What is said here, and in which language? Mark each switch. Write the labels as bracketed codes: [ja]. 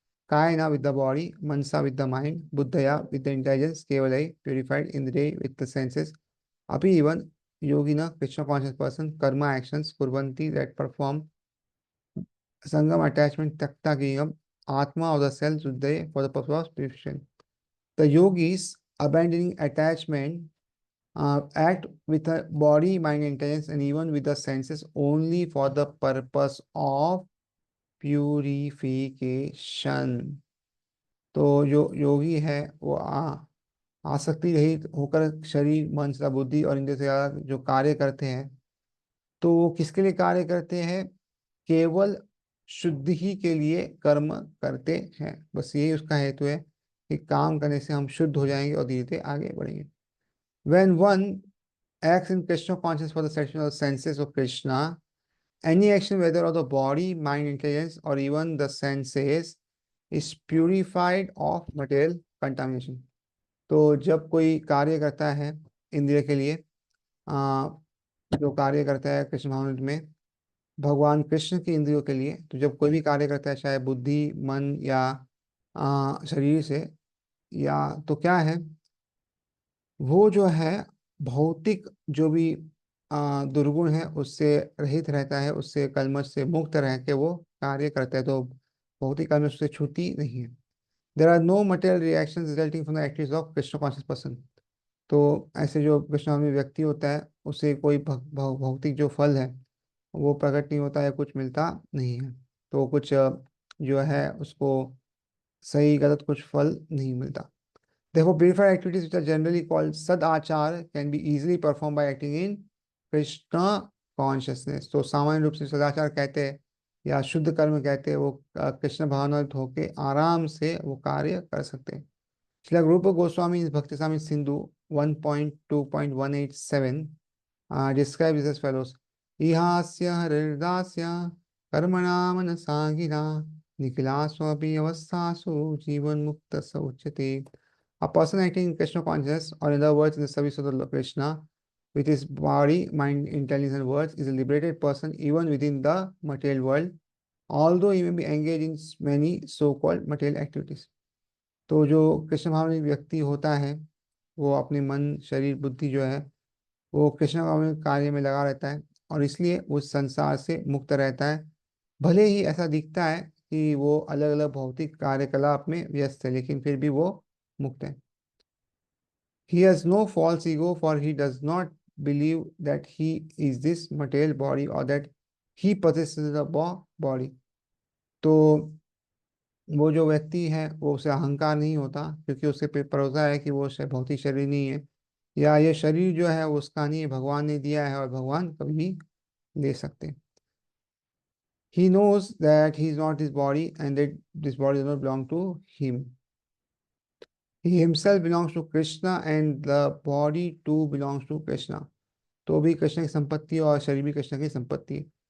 [en] कायेन with the body, mansa with the mind, buddhaya with the intelligence, kevalai purified, indriya with the senses, api even yogina Krishna conscious person, karma actions, kurvanti that perform, sangam attachment, takta giyam, atma of the self, suddhaya for the purpose of purification. The yogis abandoning attachment act with the body, mind, intelligence, and even with the senses only for the purpose of purification. [hi] तो जो योगी है वो आसक्ति रहित होकर शरीर, मन तथा बुद्धि और इंद्रिय से ज्यादा जो कार्य करते हैं, तो वो किसके लिए कार्य करते हैं? केवल शुद्धि ही के लिए कर्म करते हैं। बस यही उसका हेतु है कि काम करने से हम शुद्ध हो जाएंगे और धीरे धीरे आगे बढ़ेंगे। [en] When one acts in Krishna conscious for the satisfaction of the senses of Krishna, any action whether of the body, mind, intelligence or even the senses is purified of material contamination. [hi] तो जब कोई कार्य करता है इंद्रिय के लिए, जो कार्य करता है कृष्ण भावना में भगवान कृष्ण की इंद्रियों के लिए, तो जब कोई भी कार्य करता है चाहे बुद्धि, मन या शरीर से, या तो क्या है, वो जो है भौतिक जो भी दुर्गुण है उससे रहित रहता है, उससे कलमश से मुक्त रह के वो कार्य करता है, तो भौतिक कलमश उससे छूती नहीं है। [en] There are no material reaction resulting from the activities of Krishna conscious person. [hi] तो ऐसे जो कृष्णामी व्यक्ति होता है उसे कोई भौतिक जो फल है वो प्रकट नहीं होता है, कुछ मिलता नहीं है, तो कुछ जो है उसको सही गलत कुछ फल नहीं मिलता। [en] Therefore, purified activities which are generally called sadachar can be easily performed by acting in Krishna consciousness. [hi] तो सामान्य रूप से सदाचार कहते हैं या शुद्ध कर्म कहते हैं, वो कृष्ण भावनायुक्त होके आराम से वो कार्य कर सकते हैं। [sa] श्रील रूप Goswami [en] in Bhakti Samhita Sindhu 1.2.187 describes this as follows: [sa] इहास्य हृदास्य कर्मणा मनसा गिरा निखिलास्वपि अवस्थासु जीवन मुक्त स उच्यते। [en] A person acting in Krishna consciousness, or in other words, in the service of the Lord Krishna, with his body, mind, intelligence, and words, is a liberated person even within the material world, although he may be engaged in many so-called material activities. [hi] तो जो कृष्ण भावनिक व्यक्ति होता है वो अपने मन, शरीर, बुद्धि जो है वो कृष्ण भावनिक कार्य में लगा रहता है और इसलिए वो संसार से मुक्त रहता है। भले ही ऐसा दिखता है कि वो अलग अलग भौतिक कार्यकलाप में व्यस्त है, लेकिन फिर भी वो मुक्त है। [en] He has no false ego, for he does not believe that he is this material body or that he possesses a body. [hi] तो वो जो व्यक्ति है वो उसे अहंकार नहीं होता, क्योंकि उसे भरोसा है कि वो भौतिक शरीर नहीं है, या ये शरीर जो है वो उसका नहीं है, भगवान ने दिया है और भगवान कभी भी ले सकते हैं। [en] He knows that he is not his body and that this body does not belong to him. He himself belongs to Krishna and the body too belongs to Krishna. [hi] तो भी कृष्ण की संपत्ति है और शरीर भी कृष्ण की संपत्ति है।